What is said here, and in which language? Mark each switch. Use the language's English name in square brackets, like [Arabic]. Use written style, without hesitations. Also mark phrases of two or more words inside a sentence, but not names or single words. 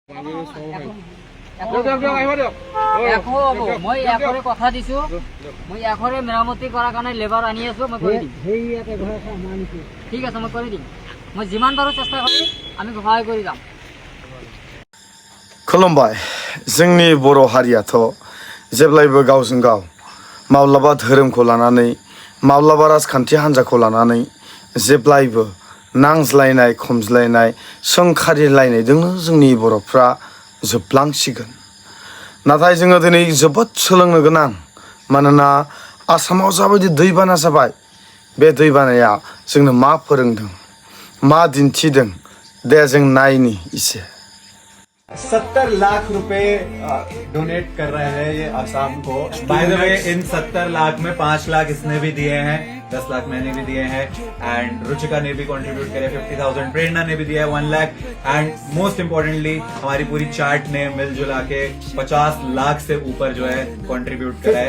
[Assamese] মই এখৰে কথা দিছো, মই এখৰে মেৰামতি কৰাৰ কাৰণে লেবাৰ আনি আছো, মই কৰি দিম। ঠিক আছে, মই কৰি দিম। মই যিমান পাৰো চেষ্টা কৰিম, আমি সহায় কৰি যাম। [Bodo] खुलुमबाय। जोंनि बर' हारियाथ' जेब्लायबो गावजों गाव माब्लाबा धोरोमखौ लानानै माब्लाबा राजखान्थि हान्जाखौ लानानै जेब्लायबो नांज्लायनाय खमज्लायनाय सोंखारिलायनायजोंनो जोंनि बर'फ्रा जोबलांसिगोन। नाथाय जोङो दिनै जोबोद सोलोंनो गोनां, मानोना आसामाव जाबायदि दैबाना जाबाय, बे दैबानाया जोंनो मा फोरोंदों, मा दिन्थिदों, दे जों नायनि इसे। [Hindi] 70 लाख रुपए डोनेट कर रहे हैं ये आसाम को। [English] by the way [Hindi] इन 70 लाख में 5 लाख इसने भी दिए हैं, 10 लाख मैंने भी दिए हैं, एंड रुचिका ने भी कंट्रीब्यूट करे 50,000, प्रेरणा ने भी दिया है 1 लाख, [English] and most importantly [Hindi] हमारी पूरी चार्ट ने मिलजुला के 50 लाख से ऊपर जो है कंट्रीब्यूट करा है।